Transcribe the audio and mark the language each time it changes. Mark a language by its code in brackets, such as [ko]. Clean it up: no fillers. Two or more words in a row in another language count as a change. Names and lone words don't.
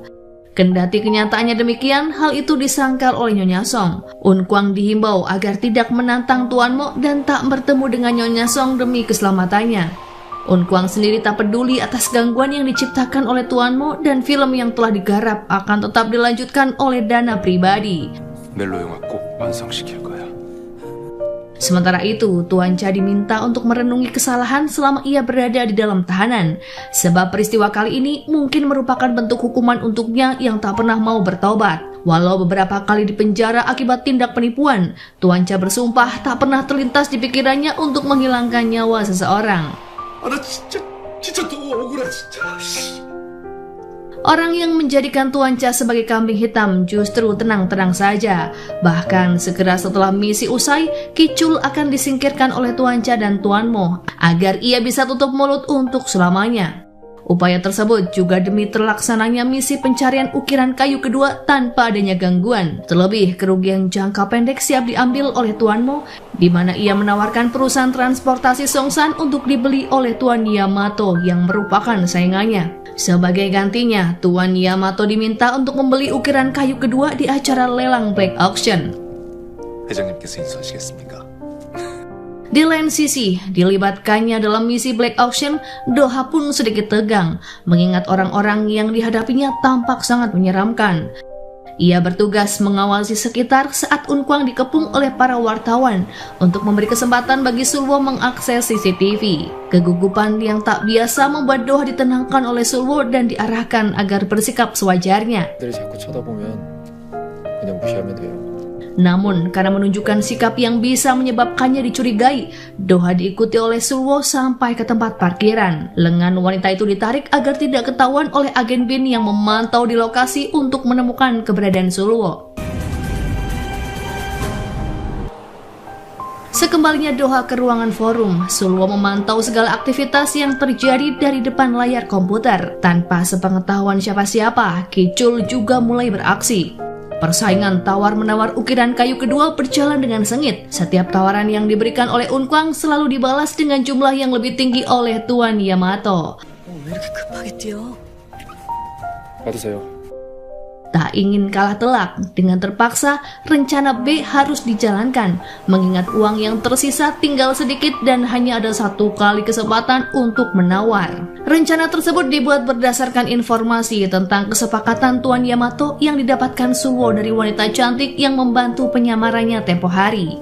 [id] Kendati kenyataannya demikian, hal itu disangkal oleh Nyonya Song. Unkwang dihimbau agar tidak menantang Tuan Mo dan tak bertemu dengan Nyonya Song demi keselamatannya. Unkwang sendiri tak peduli atas gangguan yang diciptakan oleh Tuan Mo dan film yang telah digarap akan tetap dilanjutkan oleh dana pribadi. [ko] 멜로 영화 꼭 완성시킬 거야. [id] Sementara itu, Tuan Cha diminta untuk merenungi kesalahan selama ia berada di dalam tahanan, sebab peristiwa kali ini mungkin merupakan bentuk hukuman untuknya yang tak pernah mau bertobat. Walau beberapa kali dipenjara akibat tindak penipuan, Tuan Cha bersumpah tak pernah terlintas di pikirannya untuk menghilangkan nyawa seseorang. [ko] 진짜 너무 억울해 진짜. [id] Orang yang menjadikan Tuan Cha sebagai kambing hitam justru tenang-tenang saja. Bahkan segera setelah misi usai, Kicul akan disingkirkan oleh Tuan Cha dan Tuan Mo agar ia bisa tutup mulut untuk selamanya. Upaya tersebut juga demi terlaksananya misi pencarian ukiran kayu kedua tanpa adanya gangguan. Terlebih, kerugian jangka pendek siap diambil oleh Tuan Mo, di mana ia menawarkan perusahaan transportasi Songsan untuk dibeli oleh Tuan Yamato yang merupakan saingannya. Sebagai gantinya, Tuan Yamato diminta untuk membeli ukiran kayu kedua di acara lelang Black Auction. [ko] 회장님께서 인수하시겠습니까? [id] Di lain sisi, dilibatkannya dalam misi Black Auction, Doha pun sedikit tegang, mengingat orang-orang yang dihadapinya tampak sangat menyeramkan. Ia bertugas mengawasi sekitar saat Unkwang dikepung oleh para wartawan untuk memberi kesempatan bagi Sulwo mengakses CCTV. Kegugupan yang tak biasa membuat Doha ditenangkan oleh Sulwo dan diarahkan agar bersikap sewajarnya. [ko] 들이 자꾸 쳐다보면 그냥 무시하면 돼요. [id] Namun, karena menunjukkan sikap yang bisa menyebabkannya dicurigai, Doha diikuti oleh Sulwo sampai ke tempat parkiran. Lengan wanita itu ditarik agar tidak ketahuan oleh agen BIN yang memantau di lokasi untuk menemukan keberadaan Sulwo. Sekembalinya Doha ke ruangan forum, Sulwo memantau segala aktivitas yang terjadi dari depan layar komputer. Tanpa sepengetahuan siapa-siapa, Kicul juga mulai beraksi. Persaingan tawar-menawar ukiran kayu kedua berjalan dengan sengit. Setiap tawaran yang diberikan oleh Unkwang selalu dibalas dengan jumlah yang lebih tinggi oleh Tuan Yamato. [ko] 왜 이렇게 급하게 뛰어? 받으세요. [id] Tak ingin kalah telak, dengan terpaksa rencana B harus dijalankan, mengingat uang yang tersisa tinggal sedikit dan hanya ada 1 kali kesempatan untuk menawar. Rencana tersebut dibuat berdasarkan informasi tentang kesepakatan Tuan Yamato yang didapatkan Sulwo dari wanita cantik yang membantu penyamarannya tempo hari.